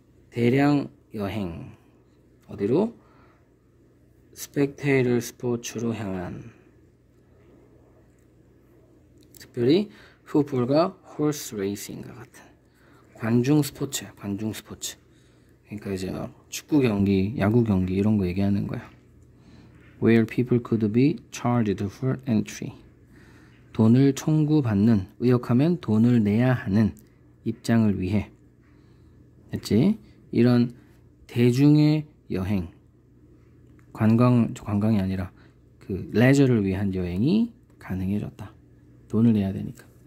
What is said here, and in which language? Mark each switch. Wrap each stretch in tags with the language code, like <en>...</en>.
<ko>대량 여행. 어디로? 스펙테이터 스포츠로 향한, 특별히 풋볼과 홀스 레이싱과 같은 관중 스포츠야. 관중 스포츠. 그러니까 이제 축구 경기, 야구 경기 이런 거 얘기하는 거야.</ko> <en>Where people could be charged for entry.</en> <ko>돈을 청구받는, 의역하면 돈을 내야 하는 입장을 위해. 했지? 이런 대중의 여행, 관광이 아니라 그 레저를 위한 여행이 가능해졌다. 돈을 내야 되니까.</ko>